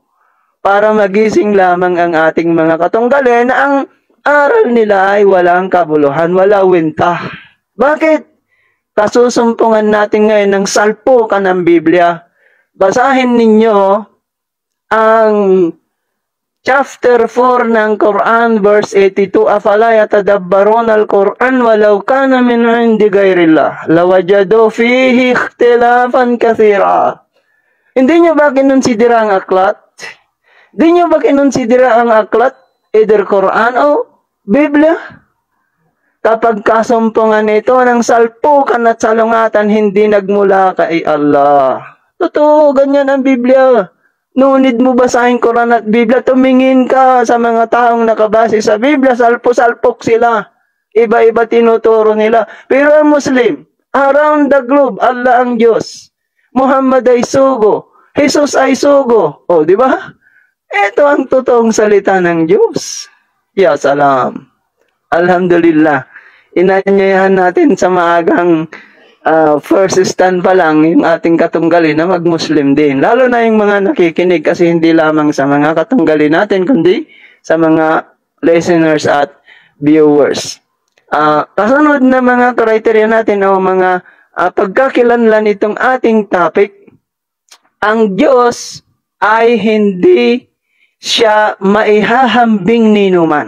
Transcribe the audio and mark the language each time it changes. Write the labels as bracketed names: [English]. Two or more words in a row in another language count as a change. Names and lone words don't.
[Filipino] Para magising lamang ang ating mga katunggali na ang aral nila ay walang kabuluhan, wala winta. Bakit? Kasusumpungan natin ngayon ng salpukan ng Biblia. Basahin ninyo ang chapter 4 ng Quran, verse 82, [Arabic] أفلا يتدبرون القرآن ولو كان من عند غير الله لوجدوا فيه اختلافا كثيرا. [Filipino] Hindi nyo ba kinonsidera ang aklat? Hindi nyo ba kinonsidera ang aklat? Either Quran o Biblia? Kapag kasumpungan ito ng salpukan at salungatan, hindi nagmula kay Allah. Totoo, ganyan ang Biblia. [English] No need [Filipino] mo basahin Quran at Biblia, tumingin ka sa mga taong nakabase sa Biblia, salpo-salpok sila. Iba-iba tinuturo nila. Pero ang Muslim, [English] around the globe, [Filipino] Allah ang Diyos. Muhammad ay sugo. Jesus ay sugo. O, di ba? Ito ang totoong salita ng Diyos. [Arabic] يا سلام. الحمد لله. [Filipino] Inanyayahan natin sa maagang [English] first stand [Filipino] pa lang yung ating katunggali na mag-Muslim din. Lalo na yung mga nakikinig kasi hindi lamang sa mga katunggali natin, kundi sa mga listeners at viewers. Kasunod na mga criteria natin o mga pagkakilanlan itong ating topic, ang Diyos ay hindi siya maihahambing ninuman.